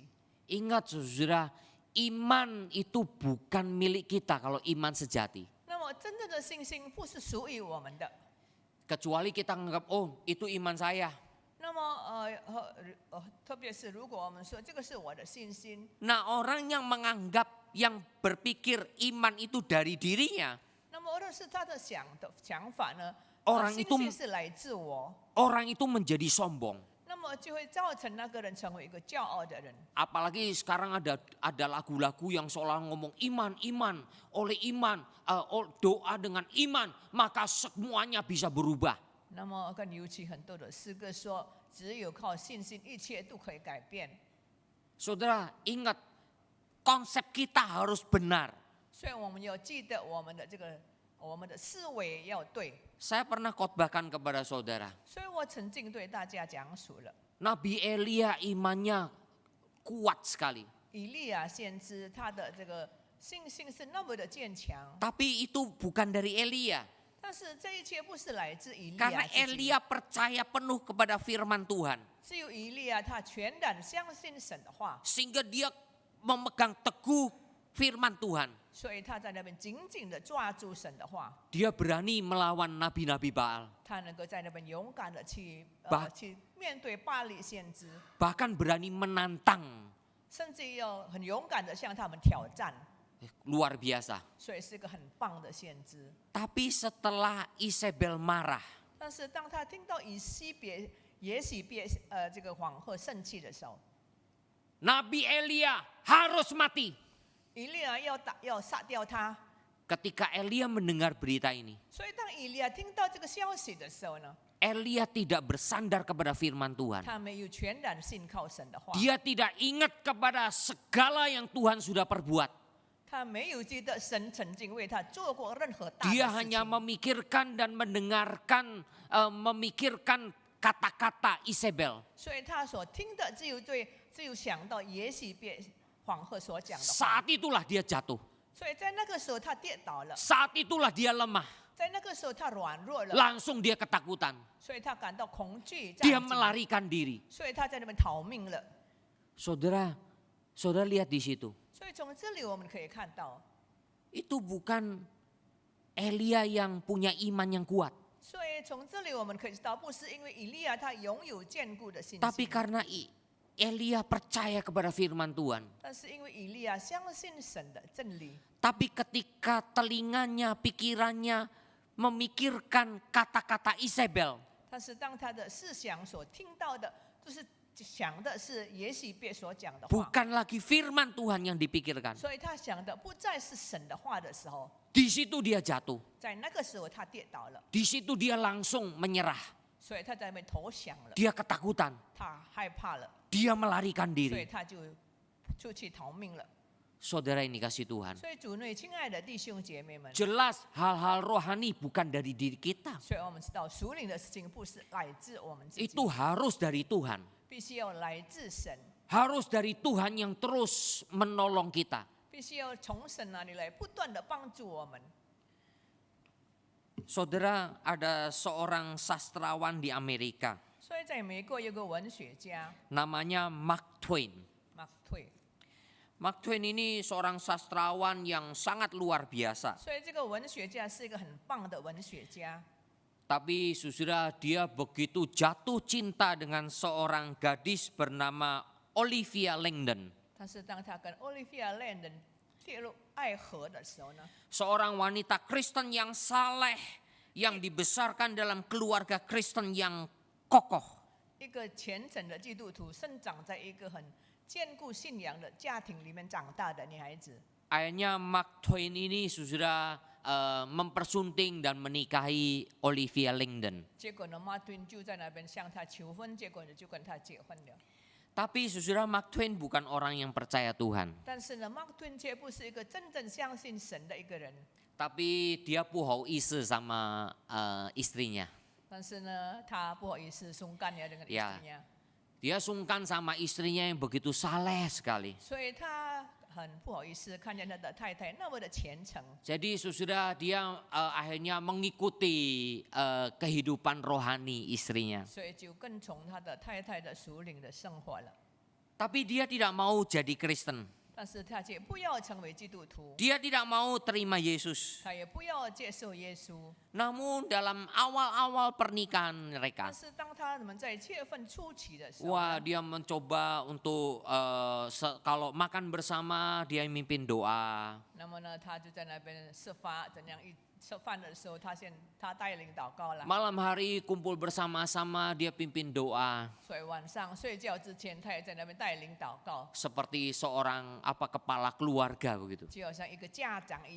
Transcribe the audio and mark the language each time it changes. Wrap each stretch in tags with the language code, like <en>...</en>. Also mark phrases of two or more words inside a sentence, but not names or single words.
<id>Ingat saudara, iman itu bukan milik kita kalau iman sejati.</id> <zh>那么真正的信心不是属于我们的。</zh> <id>Kecuali kita menganggap, oh itu iman saya.</id> <zh>那么特别是如果我们说这个是我的信心，</zh> <id>Nah, orang yang menganggap, yang berpikir iman itu dari dirinya,</id> <zh>那么而是他的想法呢，</zh> <id>Orang</id> <zh>信</zh> <id>itu</id> <zh>心是来自我，</zh> <id>orang itu menjadi sombong.</id> <zh>那么就会造成那个人成为一个骄傲的人。</zh> <id>Apalagi sekarang ada lagu-lagu yang seolah ngomong iman, oleh iman, doa dengan iman, maka semuanya bisa berubah.</id> <zh>那么更尤其很多的诗歌说，只有靠信心，一切都可以改变。</zh> <id>Saudara, ingat konsep kita harus benar.</id> <zh>所以我们要记得我们的思维要对。</zh> <id>Saya pernah khotbahkan kepada saudara.</id> <zh>所以我曾经对大家讲述了，</zh> <id>Nabi Elia imannya kuat sekali.</id> <zh>以利亚先知他的这个信心是那么的坚强，</zh> <id>Tapi itu bukan dari Elia.</id> <zh>但是这一切不是来自以利</zh> <id>Karena</id> <zh>亚自己，</zh> <id>Elia percaya penuh kepada firman Tuhan.</id> <zh>只有以利亚他全然相信神的话，</zh> <id>Sehingga dia memegang teguh firman Tuhan.</id> <zh>所以他在那边紧紧的抓住神的话，</zh> <id>Dia berani melawan nabi-nabi Baal.</id> <zh>他能够在那边勇敢的去面对巴力先知，</zh> <id>Bahkan berani menantang.</id> <zh>甚至要很勇敢的向他们挑战，</zh> <id>Luar biasa.</id> <zh>所以是一个很棒的先知。</zh> <id>Tapi setelah Isabel marah,</id> <zh>但是当他听到耶洗别这个皇后生气的时候，</zh> <id>Nabi Elia harus mati.</id> <zh>以利亚要杀掉他。</zh> <id>Ketika Elia mendengar berita ini,</id> <zh>所以当以利亚听到这个消息的时候呢，</zh> <id>Elia tidak bersandar kepada firman Tuhan.</id> <zh>他没有全然信靠神的话，</zh> <id>Dia tidak ingat kepada segala yang Tuhan sudah perbuat.</id> <zh>他没有记得神曾经为他做过任何大的</zh> <id>Dia</id> <zh>事</zh> <id>hanya</id> <zh>情，</zh> <id>memikirkan dan mendengarkan, memikirkan kata-kata Isabel.</id> <zh>所以他所听的只有想到耶洗别皇后所讲的话，</zh> <id>Saat itulah dia jatuh.</id> <zh>所以在那个时候他跌倒了，</zh> <id>Saat itulah dia lemah.</id> <zh>在那个时候他软弱了，</zh> <id>Langsung dia ketakutan.</id> <zh>所以他感到恐惧，</zh> <id>Dia</id> <zh>战惊</zh> <id>melarikan diri.</id> <zh>所以他在那边逃命了。</zh> <id>Saudara lihat di situ.</id> <zh>所以从这里我们可以看到，</zh> <id>itu bukan Elia yang punya iman yang kuat,</id> <zh>所以从这里我们可以知道，不是因为以利亚他拥有坚固的信</zh> <id>tapi</id> <zh>心，</zh> <id>karena Elia percaya kepada firman Tuhan.</id> <zh>但是因为以利亚相信神的真理。</zh> <id>Tapi ketika telinganya, pikirannya memikirkan kata-kata Isabel,</id> <zh>但是当他的思想所听到的，就是想的是耶洗别所讲的话，</zh> <id>bukan lagi firman Tuhan yang dipikirkan.</id> <zh>所以他想的不再是神的话的时候，</zh> <id>Di situ dia jatuh.</id> <zh>在那个时候他跌倒了，</zh> <id>Di situ dia langsung menyerah.</id> <zh>所以他在那边投降了，</zh> <id>Dia ketakutan.</id> <zh>他害怕了，</zh> <id>Dia melarikan</id> <zh>所以</zh> <id>diri.</id> <zh>他就出去逃命了。</zh> <id>Saudara ini kasih Tuhan.</id> <zh>所以主内亲爱的弟兄姐妹们，</zh> <id>Jelas hal-hal rohani bukan dari diri kita.</id> <zh>所以我们知道属灵的事情不是来自我们自己，</zh> <id>Itu harus dari Tuhan.</id> <zh>必须要来自神，</zh> <id>Harus dari Tuhan yang terus menolong kita.</id> <zh>必须要从神那里来不断的帮助我们。</zh> <id>Saudara, ada seorang sastrawan di Amerika.</id> <zh>所以在美国有个文学家</zh> <id>Namanya Mark Twain.</id> <zh>马克吐，</zh> <id>Mark Twain ini seorang sastrawan yang sangat luar biasa.</id> <zh>所以这个文学家是一个很棒的文学家。</zh> <id>Tapi saudara, dia begitu jatuh cinta dengan seorang gadis bernama Olivia Langdon.</id> <zh>但是当他跟 Olivia Langdon 跌入爱河的时候呢，</zh> <id>Seorang wanita Kristen yang saleh, yang dibesarkan dalam keluarga Kristen yang kokoh.</id> <zh>一个虔诚的基督徒，生长在一个很坚固信仰的家庭里面长大的女孩子。</zh> <id>Akhirnya Mark Twain ini saudara mempersunting dan menikahi Olivia Langdon.</id> <zh>结果呢，马顿就在那边向她求婚，结果呢就跟她结婚了。</zh> <id>Tapi saudara, Mark Twain bukan orang yang percaya Tuhan.</id> <zh>但是呢，马顿却不是一个真正相信神的一个人。</zh> <id>Tapi dia puhauise sama istrinya.</id> <zh>但是呢，他不好意思松干了 dengan</zh> <id>Ya. istrinya， Dia sungkan sama istrinya yang begitu saleh sekali.</id> <zh>所以他很不好意思看见他的太太那么的虔诚。</zh> <id>Jadi saudara, dia akhirnya mengikuti kehidupan rohani istrinya.</id> <zh>所以就跟从他的太太的属灵的生活了，</zh> <id>Tapi dia tidak mau jadi Kristen.</id> <zh>但是他却不要成为基督徒，</zh> <id>Dia tidak mau terima Yesus.</id> <zh>他也不要接受耶稣。</zh> <id>Namun dalam awal-awal pernikahan</id> <zh>但</zh> <id>mereka,</id> <zh>是当他们在7月份初期的时候</zh> <id>wah</id> <zh>呢，</zh> <id>dia mencoba untuk kalau makan bersama dia mimpin doa.</id> <zh>那么呢，他就在那边设法怎样吃饭的时候，他带领祷告了。</zh> <id>Malam hari kumpul bersama-sama dia pimpin doa.</id> <zh>所以晚上睡觉之前，他也在那边带领祷告，</zh> <id>Seperti seorang kepala keluarga begitu.</id> <zh>就好像一个家长一样</zh>